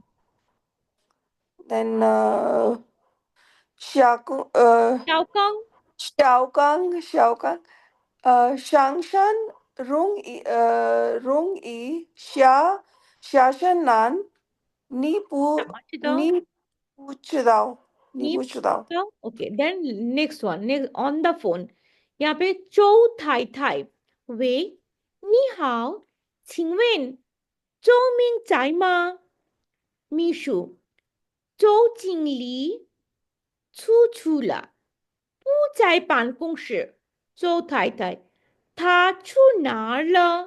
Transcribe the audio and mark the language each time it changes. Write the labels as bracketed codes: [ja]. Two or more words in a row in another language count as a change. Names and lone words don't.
[zh] ？Then 下个小刚，小刚，上山容易下山难，怎么知道？你不知道，你你不知道。不知道 [en] ？Okay, then next one, next on the phone。 [hi] यहाँ पे [en] चौ थाई थाई， [zh] 喂，你好，请问周明在吗？秘书，周经理出去了，不在办公室。周太太，他去哪儿了？